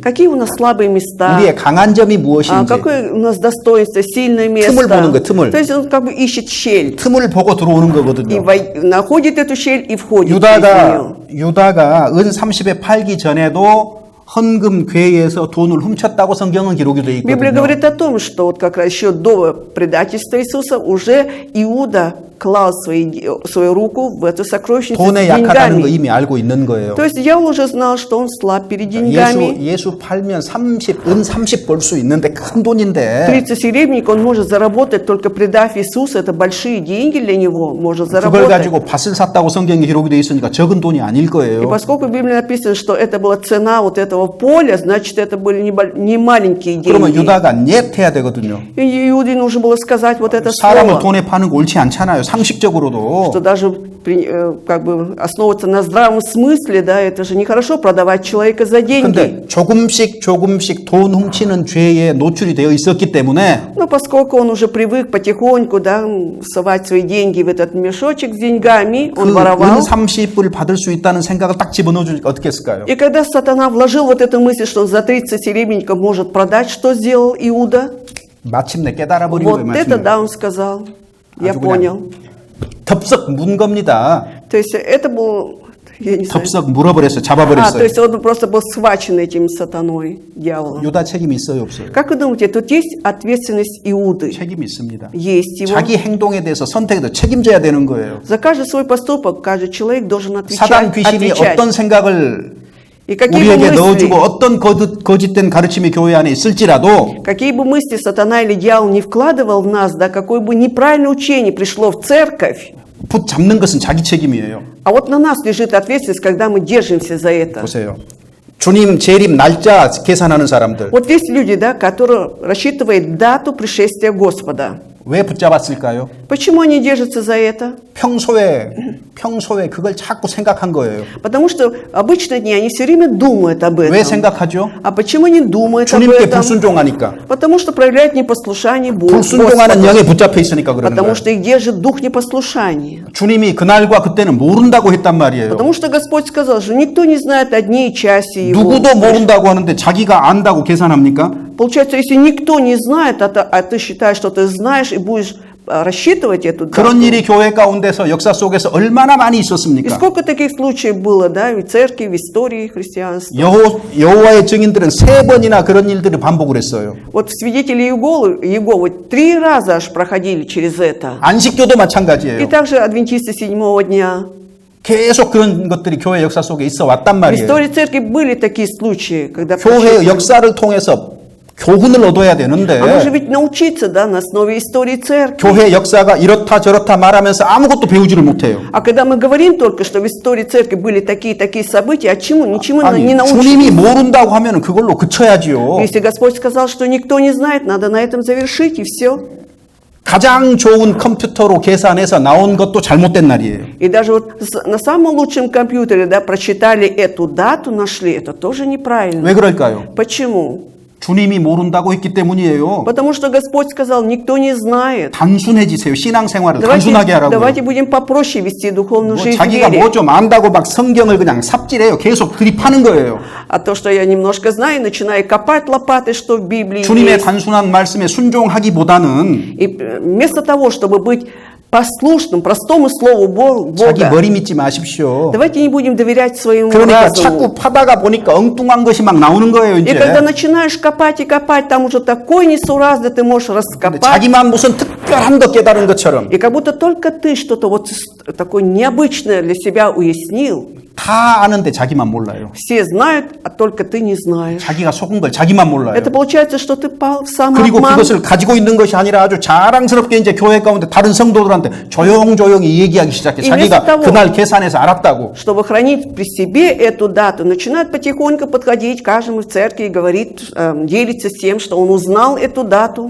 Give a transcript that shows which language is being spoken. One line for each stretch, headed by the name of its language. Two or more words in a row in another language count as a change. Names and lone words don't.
Russian: Какие у нас слабые места,
Korean: 우리의 강한 점이 무엇인지
Russian: какое у нас достоинство, сильное место.
Korean: 틈을 보는 거예요, 틈을.
Russian: То есть, он как бы ищет щель.
Korean: 틈을 보고 들어오는
Russian: И
Korean: 거거든요.
Russian: находит эту щель и входит через нее.
Korean: 유다가 은 30에 팔기 전에도 헌금괴에서 돈을 훔쳤다고 성경은 기록이 되어
Russian: Библия
Korean: 있거든요.
Russian: говорит о том, что вот как раз еще до предательства Иисуса уже Иуда клал свою руку в эту сокровищницу с
Korean: 돈에 약하다는 거
Russian: деньгами.
Korean: 이미 알고 있는 거예요.
Russian: То есть дьявол уже знал, что он слаб перед деньгами.
Korean: 예수 팔면 은 30 벌 수 있는데 큰 돈인데
Russian: 30 серебряников он может заработать, только предав Иисуса. Это большие деньги для него, может
Korean: 그걸
Russian: заработать.
Korean: 가지고 밭을 샀다고 성경에 기록이 되어 있으니까 적은 돈이 아닐
Russian: И
Korean: 거예요.
Russian: поскольку в Библии написано, что это была цена вот этого поля, значит, это были не маленькие
Korean: 그러면
Russian: деньги.
Korean: 유다가 넷 해야 되거든요.
Russian: И Иуде нужно было сказать вот это
Korean: 사람을
Russian: слово.
Korean: 돈에 파는 거 옳지 않잖아요. 상식적으로도.
Russian: Что даже как бы основываться на здравом смысле, да, это же нехорошо продавать человека за деньги.
Korean: 근데 조금씩 돈 훔치는 죄에 노출이 되어 있었기 때문에
Russian: Но поскольку он уже привык потихоньку, да, совать свои деньги в этот мешочек с деньгами, он
Korean: 그
Russian: воровал.
Korean: 은 30불 받을 수 있다는 생각을 딱 집어넣어 주니까 어떻게 했을까요?
Russian: И когда сатана вложил вот эту мысль, что он за 30 серебряников может продать, что сделал Иуда?
Korean: 마침내 깨달아 버린
Russian: Вот
Korean: 거예요.
Russian: это,
Korean: 마침내.
Russian: да, он сказал. Я
Korean: 아주
Russian: понял.
Korean: 덥석 문 겁니다.
Russian: То есть это был, я не знаю.
Korean: 덥석 물어버렸어요.
Russian: То
Korean: 잡아버렸어요.
Russian: есть он просто был схвачен этим сатаной, дьяволом.
Korean: 유다 책임이 있어요, 없어요?
Russian: Как вы думаете, тут есть ответственность Иуды?
Korean: 책임이 있습니다.
Russian: Есть его.
Korean: 자기 행동에 대해서 선택에 대해서 책임져야 되는 거예요.
Russian: За каждый свой поступок каждый человек должен
Korean: 사단
Russian: отвечать.
Korean: 귀신이 어떤 생각을
Russian: И какие бы
Korean: 우리에게 넣어주고
Russian: мысли,
Korean: 어떤 거짓된 가르침이 교회 안에 있을지라도
Russian: какие бы мысли сатана или дьявол не вкладывал в нас, да, какое бы неправильное учение пришло в церковь,
Korean: 붙잡는 것은 자기 책임이에요.
Russian: а вот на нас лежит ответственность, когда мы держимся за это.
Korean: 보세요. 주님 재림 날짜 계산하는 사람들
Russian: Вот есть люди, да, которые рассчитывают дату пришествия Господа.
Korean: 왜 붙잡았을까요?
Russian: Почему они держатся за это?
Korean: 평소에 그걸 자꾸 생각한 거예요.
Russian: Потому что обычно дни они все время думают об
Korean: 왜
Russian: этом.
Korean: 생각하죠?
Russian: А почему они думают об
Korean: 주님께
Russian: этом?
Korean: 불순종하니까.
Russian: Потому что проявляют непослушание Богу.
Korean: 불순종하는 영에 붙잡혀 있으니까 그러는
Russian: Потому
Korean: 거예요.
Russian: что их держит дух непослушания.
Korean: 주님이 그날과 그때는 모른다고 했단 말이에요.
Russian: Потому что Господь сказал, что никто не знает о дне и часе Его.
Korean: 누구도 모른다고 하는데 자기가 안다고 계산합니까?
Russian: Получается, если никто не знает, а ты считаешь, что ты знаешь и будешь рассчитывать эту дату.
Korean: 그런 일이 교회 가운데서 역사 속에서 얼마나 많이
Russian: И
Korean: 있었습니까?
Russian: сколько таких случаев было, да, в церкви, в истории христианства.
Korean: 여호와의 증인들은 3번이나 그런 일들을 반복을 했어요.
Russian: Вот свидетели Иеговы 3 раза аж проходили через это.
Korean: 안식교도
Russian: И
Korean: 마찬가지예요.
Russian: также адвентисты седьмого дня.
Korean: 계속 그런 것들이 교회 역사 속에 있어 왔단
Russian: В
Korean: 말이에요.
Russian: истории церкви были такие случаи, когда
Korean: 교회의 역사를 통해서 교훈을 얻어야 되는데
Russian: А нужно ведь научиться, да, на основе истории церкви.
Korean: 교회 역사가 이렇다 저렇다 말하면서 아무것도 배우지를 못해요.
Russian: А когда мы говорим только, что в истории церкви были такие события, а чему? Ничему
Korean: 아니,
Russian: не
Korean: 주님이
Russian: научились.
Korean: 모른다고 하면 그걸로 그쳐야지요.
Russian: Если Господь сказал, что никто не знает, надо на этом завершить, и все.
Korean: 가장 좋은 컴퓨터로 계산해서 나온 것도 잘못된 날이에요.
Russian: И даже вот на самом лучшем компьютере, да, прочитали эту дату, нашли, это тоже неправильно.
Korean: 왜 그럴까요?
Russian: Почему?
Korean: 주님이 모른다고 했기 때문이에요.
Russian: Потому что Господь сказал, никто не знает.
Korean: 단순해지세요. 신앙생활을 단순하게 하라고요.
Russian: Давайте будем попроще вести духовную
Korean: 뭐
Russian: жизнь в
Korean: 자기가
Russian: вере.
Korean: 뭐 좀 안다고 막 성경을 그냥 삽질해요. 계속 드립하는 거예요.
Russian: А то, что я немножко знаю, начинаю копать лопатой, что в Библии
Korean: 주님의
Russian: есть.
Korean: 단순한 말씀에 순종하기보다는
Russian: И вместо того, чтобы быть послушным, простому слову
Korean: 자기
Russian: Бога,
Korean: 머리 믿지 마십시오.
Russian: давайте не будем доверять своему
Korean: 그러니까
Russian: разуму.
Korean: 자꾸 파다가 보니까 엉뚱한 것이 막 나오는 거예요,
Russian: И когда
Korean: 이제.
Russian: начинаешь копать и копать, там уже такой несуразный ты можешь
Korean: 근데
Russian: раскопать.
Korean: 자기만 무슨 특별한 것 깨달은 것처럼
Russian: И как будто только ты что-то вот такое необычное для себя уяснил.
Korean: 다 아는데 자기만 몰라요.
Russian: Все знают, а только ты не знаешь.
Korean: 자기가 속은 걸 자기만 몰라요.
Russian: Это получается, что ты пал в
Korean: 그리고
Russian: самообман.
Korean: 그것을 가지고 있는 것이 아니라 아주 자랑스럽게 이제 교회 가운데 다른 성도들한테 조용조용히 얘기하기 시작해. 자기가
Russian: того-
Korean: 그날 계산해서 알았다고.
Russian: Чтобы хранить при себе эту дату, начинает потихоньку подходить к каждому в церкви и говорит, делится с тем, что он узнал эту дату.